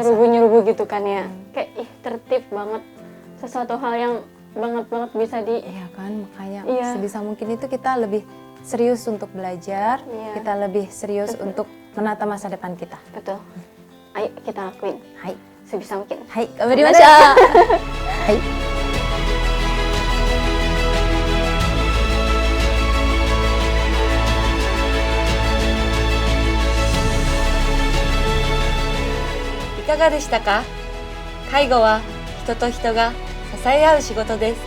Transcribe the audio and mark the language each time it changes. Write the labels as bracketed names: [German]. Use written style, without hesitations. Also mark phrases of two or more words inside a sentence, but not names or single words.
[Indonesian] nyerubu-nyerubu gitu kan ya, kayak tertib banget, sesuatu hal yang banget bisa di Iya kan, makanya Iya. sebisa mungkin itu kita lebih serius untuk belajar, Iya. kita lebih serius untuk menata masa depan kita. betul. Ayo kita lakuin Hai, sebisa mungkin. hai, kabarnya Hai. [Japanese] いかがでしたか？介護は人と人が支え合う仕事です。